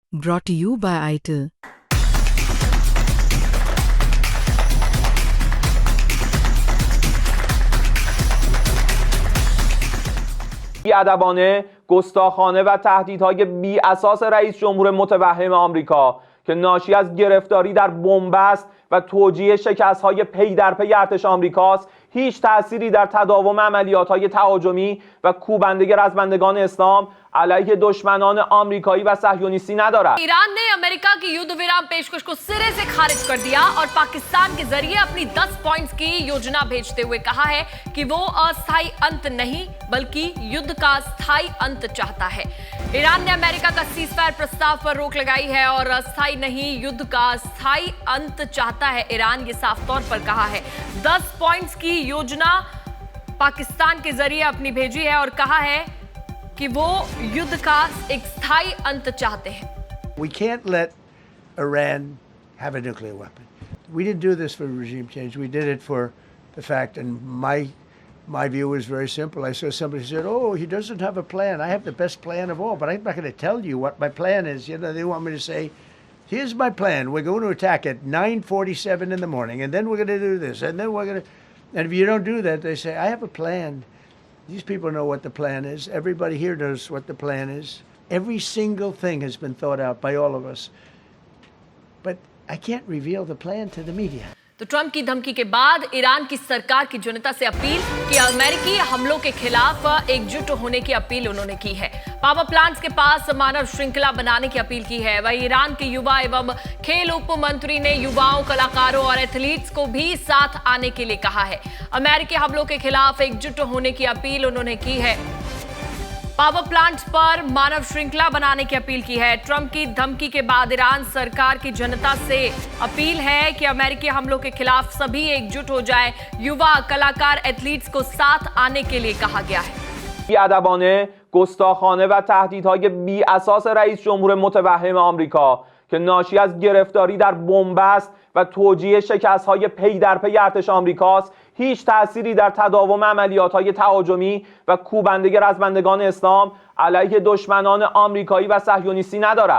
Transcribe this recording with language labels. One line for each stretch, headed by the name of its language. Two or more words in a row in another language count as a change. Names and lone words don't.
Persian: Brought to you by ITIL. بی‌ادبانه، گستاخانه و تهدیدهای بی اساس رئیس جمهور متوهم آمریکا که ناشی از گرفتاری در بنبست و توجیه شکست‌های پی در پی ارتش آمریکاست، هیچ تأثیری در تداوم عملیات‌های تهاجمی و کوبنده رزمندگان اسلام علیه دشمنان آمریکایی و صهیونیستی ندارد.
Hindi: ईरान ने अमेरिका की युद्ध विराम पेशकश को सिरे से खारिज कर दिया और पाकिस्तान के जरिए अपनी 10 पॉइंट्स की योजना भेजते हुए कहा है कि वो अस्थायी अंत नहीं बल्कि युद्ध का स्थायी अंत चाहता है। ईरान ने अमेरिका का सीजफायर प्रस्ताव पर रोक लगाई है और अस्थायी नहीं युद्ध का स्थायी अंत चाहता है। ईरान ये साफ तौर पर कहा है। 10 पॉइंट्स की योजना पाकिस्तान के जरिए अपनी भेजी है और कहा है कि वो युद्ध का एक स्थायी अंत चाहते हैं।
English: We can't let Iran have a nuclear weapon. We didn't do this for regime change. We did it for the fact, and my view was very simple. I saw somebody said, "Oh, he doesn't have a plan. I have the best plan of all, but I'm not going to tell you what my plan is." You know, they want me to say, "Here's my plan. We're going to attack at 9:47 in the morning, and then we're going to do this, and then we're going to." And if you don't do that, they say, "I have a plan." These people know what the plan is. Everybody here knows what the plan is. Every single thing has been thought out by all of us. But I can't reveal the plan to the media.
Hindi: तो ट्रंप की धमकी के बाद ईरान की सरकार की जनता से अपील कि अमेरिकी हमलों के खिलाफ एकजुट होने की अपील उन्होंने की है।
English: power plants
Hindi: के पास मानव श्रृंखला बनाने की अपील की है। वहीं ईरान के युवा एवं खेल उप मंत्री ने युवाओं, कलाकारों और एथलीट्स को भी साथ आने के लिए कहा है। अमेरिकी हमलों के खिलाफ एकजुट होने की अपील उन्होंने की है।
English: power plants
Hindi: पर मानव श्रृंखला बनाने की अपील की है। ट्रंप की धमकी के बाद ईरान सरकार की जनता से अपील है कि अमेरिकी हमलों के खिलाफ सभी एकजुट हो जाए। युवा, कलाकार, एथलीट्स को साथ आने के लिए कहा गया है।
Persian: بی‌ادبانه، گستاخانه و تهدیدهای بی اساس رئیس جمهور متوهم آمریکا که ناشی از گرفتاری در بنبست و توجیه شکست‌های پی در پی ارتش آمریکاست، هیچ تأثیری در تداوم عملیات‌های تهاجمی و کوبنده رزمندگان اسلام علیه دشمنان آمریکایی و صهیونیستی ندارد.